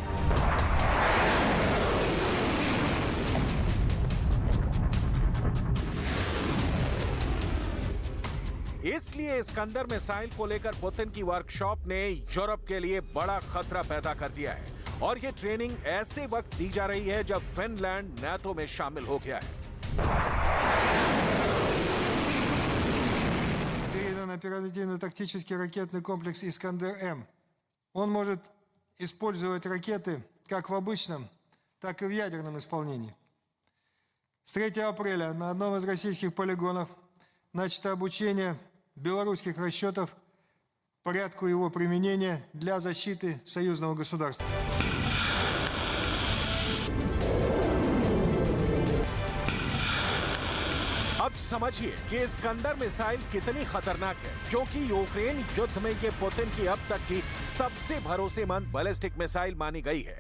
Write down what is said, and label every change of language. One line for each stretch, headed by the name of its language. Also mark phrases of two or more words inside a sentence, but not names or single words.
Hindi: इसलिए इस्कंदर मिसाइल को लेकर पुतिन की वर्कशॉप ने यूरोप के लिए बड़ा खतरा पैदा कर दिया है। और ये ट्रेनिंग ऐसे वक्त दी जा रही है जब फिनलैंड नाटो में शामिल हो गया है।
Russian: Передан оперативно-тактический ракетный комплекс «Искандер-М». Он может использовать ракеты как в обычном, так и в ядерном исполнении. С 3 апреля на одном из российских полигонов начато обучение белорусских расчетов порядку его применения для защиты союзного государства.
Hindi: अब समझिए कि इस्कंदर मिसाइल कितनी खतरनाक है, क्योंकि यूक्रेन युद्ध में ये पुतिन की अब तक की सबसे भरोसेमंद
English: ballistic missile
Hindi: मानी गई है।